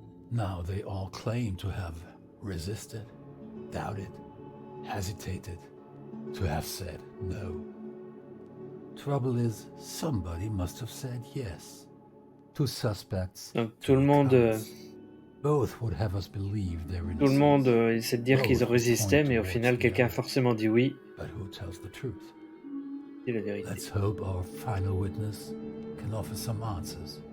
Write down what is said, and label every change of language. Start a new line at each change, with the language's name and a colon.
English: Now they all claim to have resisted, doubted, hesitated, to have said no. Trouble is, somebody must have said yes. Two suspects.
French: Donc tout le monde,
English: Both would have us believe their
French: tout le monde
English: innocence.
French: essaie de dire qu'ils résistaient, mais au final, quelqu'un a forcément dit oui.
English: But who tells the truth?
French: C'est la vérité.
English: Let's hope our final witness can offer some answers.